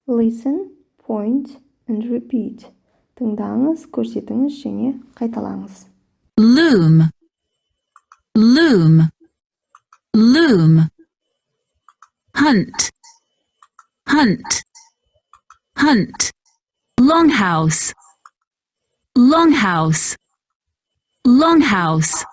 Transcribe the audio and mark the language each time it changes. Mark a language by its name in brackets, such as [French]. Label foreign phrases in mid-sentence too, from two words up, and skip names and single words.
[English] Listen, point and repeat. [Kazakh] Тыңдаңыз, көрсетіңіз және қайталаңыз. [English] Loom, loom, loom. Hunt, hunt, hunt. Longhouse, longhouse, longhouse.